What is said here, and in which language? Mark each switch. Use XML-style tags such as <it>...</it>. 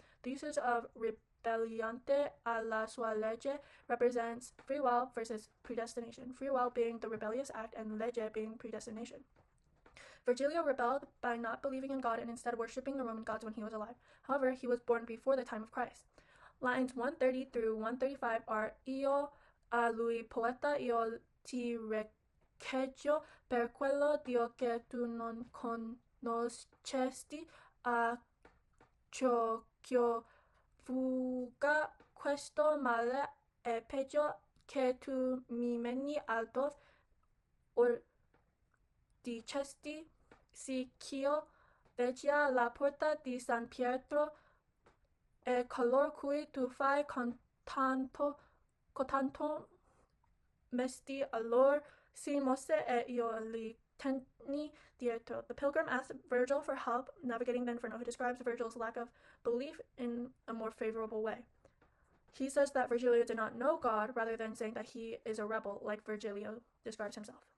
<en>The usage of</en> <it>rebelliante a la sua legge</it> <en>represents free will versus predestination. Free will being the rebellious act and legge being predestination. Virgilio rebelled by not believing in God and instead worshipping the Roman gods when he was alive. However, he was born before the time of Christ. Lines 130 through 135 are</en> <it>Io a lui poeta io ti rechegio per quello Dio che tu non conoscesti a ciò che fuga questo male è peggio che tu mi meni alto or dicesti si ch'io vegia la porta di San Pietro e color cui tu fai con tanto mesti allor si mosse e io li tenni dietro.</it> <en>The pilgrim asks Virgil for help navigating the Inferno. He describes Virgil's lack of belief in a more favorable way. He says that Virgilio did not know God rather than saying that he is a rebel like Virgilio describes himself.</en>